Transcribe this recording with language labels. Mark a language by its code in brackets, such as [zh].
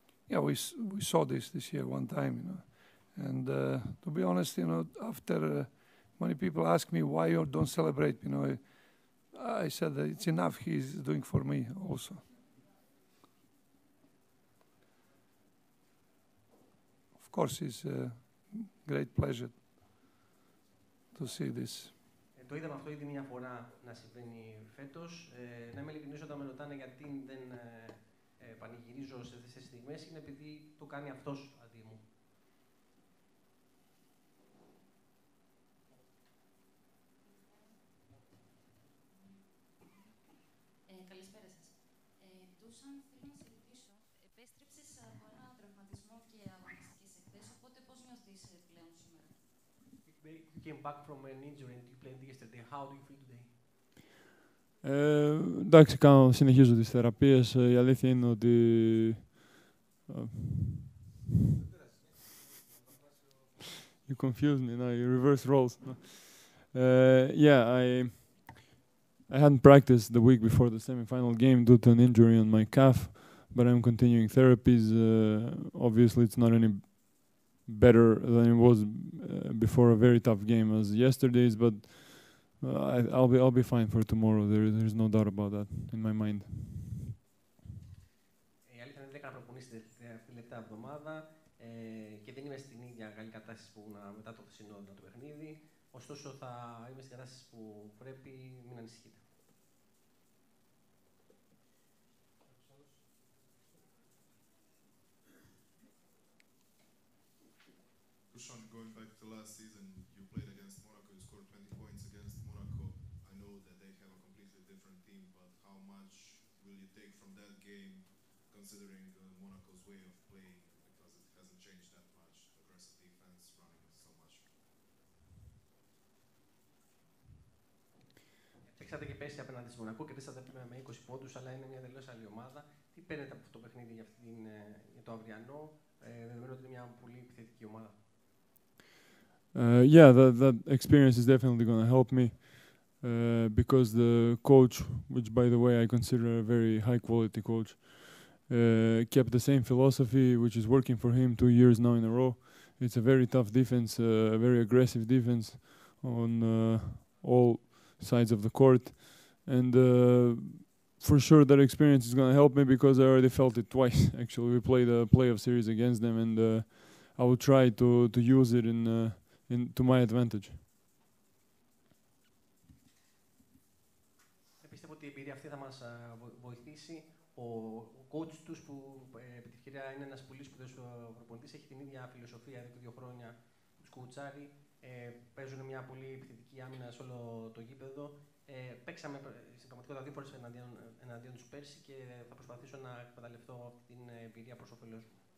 [en] Yeah, we saw this year one time, and to be honest, after many people ask me why you don't celebrate, I said that it's enough he's doing for me also. Of course, it's a great pleasure to see this. [el] Το είδαμε αυτό ήδη μια φορά να συμβαίνει φέτος. Να είμαι ειλικρινής, όταν με ρωτάνε γιατί δεν πανηγυρίζω σε αυτές τις στιγμές, είναι επειδή το κάνει αυτός αντί μου. Καλησπέρα σας. Ντούσαν, θέλω να σε ρωτήσω, επέστρεψες από ένα τραυματισμό και αγωνιστικής εχθές, οπότε πώς νιώθεις πλέον σήμερα? [en] You came back from an injury and you played yesterday. How do you feel today? [el] Εντάξει, συνεχίζω τις θεραπείες. Η αλήθεια είναι ότι [en] you confuse me now, you reverse roles. Yeah, I hadn't practiced the week before the semi-final game due to an injury on my calf, but I'm continuing therapies. Obviously, it's not any better than it was before a very tough game as yesterday's, but I'll be fine for tomorrow. There's no doubt about that in my mind. [el] Η αλήθεια είναι ότι έκανα προπονήσεις την τελευταία εβδομάδα και δεν είμαι στην ίδια καλή κατάσταση που ήμουν μετά το χθεσινό το παιχνίδι. Ωστόσο, θα είμαι στην κατάσταση που πρέπει, μην ανησυχείτε. [en] Going back to last season, you played against Monaco, you scored 20 points against Monaco. I know that they have a completely different team, but how much will you take from that game, considering Monaco's way of playing, because it hasn't changed that much, aggressive defense, running so much? [el] Παίξατε και πέρσι απέναντι στη Μονακό και κερδίσατε με 20 πόντους, αλλά είναι μια τελείως άλλη ομάδα. Τι παίρνετε από αυτό το παιχνίδι για το αυριανό, δεδομένου ότι είναι μια πολύ επιθετική ομάδα? [en] Yeah, that experience is definitely going to help me because the coach, which by the way I consider a very high quality coach, kept the same philosophy which is working for him 2 years now in a row. It's a very tough defense, a very aggressive defense on all sides of the court, and for sure that experience is going to help me because I already felt it twice. Actually, we played a playoff series against them, and I will try to use it to my advantage. [el] Πιστεύω ότι η εμπειρία αυτή θα μας βοηθήσει. Ο coach τους, που επί τη ευκαιρία είναι ένας πολύ σπουδαίος προπονητής, έχει την ίδια φιλοσοφία εδώ και 2 χρόνια που τους κουτσάρει. Παίζουν μια πολύ επιθετική άμυνα σε όλο το γήπεδο. Παίξαμε στην πραγματικότητα 2 φορές εναντίον τους πέρσι και θα προσπαθήσω να εκμεταλλευτώ αυτή την εμπειρία προς όφελός μου.